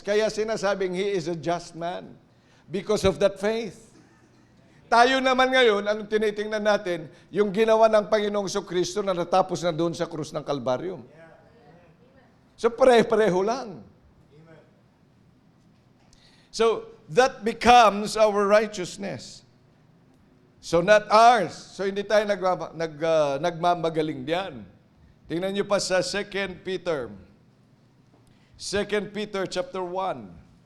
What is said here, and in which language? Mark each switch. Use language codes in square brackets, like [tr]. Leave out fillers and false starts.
[tl] Kaya sinasabing [en] He is a just man because of that faith. [tl] Tayo naman ngayon, anong tinitingnan natin? Yung ginawa ng Panginoong Jesucristo na natapos na doon sa krus ng Kalbaryo. So pare-pareho lang. [en] So that becomes our righteousness. So not ours. [tl] So hindi tayo nagmamagaling diyan. Tingnan niyo pa sa 2 Peter. 2 Peter chapter 1.